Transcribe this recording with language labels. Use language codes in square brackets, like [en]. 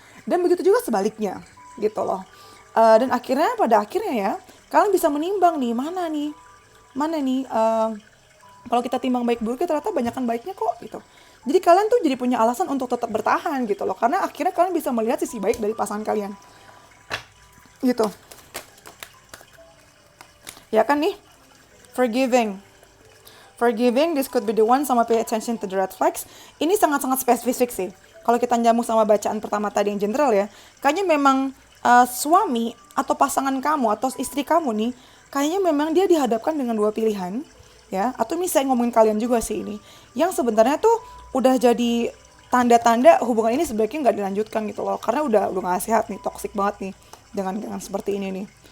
[id] Dan begitu juga sebaliknya gitu loh. Dan pada akhirnya ya, kalian bisa menimbang nih, mana nih kalau kita timbang baik buruknya ternyata banyakan baiknya kok gitu. Jadi kalian tuh jadi punya alasan untuk tetap bertahan gitu loh, karena akhirnya kalian bisa melihat sisi baik dari pasangan kalian gitu. Ya kan nih, [en] forgiving, this could be the one, [id] sama [en] pay attention to the red flags. [id] Ini sangat-sangat spesifik sih. Kalau kita nyambung sama bacaan pertama tadi yang general ya, kayaknya memang suami atau pasangan kamu atau istri kamu nih, kayaknya memang dia dihadapkan dengan 2 pilihan ya, atau ini saya ngomongin kalian juga sih ini, yang sebenarnya tuh udah jadi tanda-tanda hubungan ini sebaiknya nggak dilanjutkan gitu loh, karena udah nggak sehat nih, toksik banget nih dengan seperti ini nih.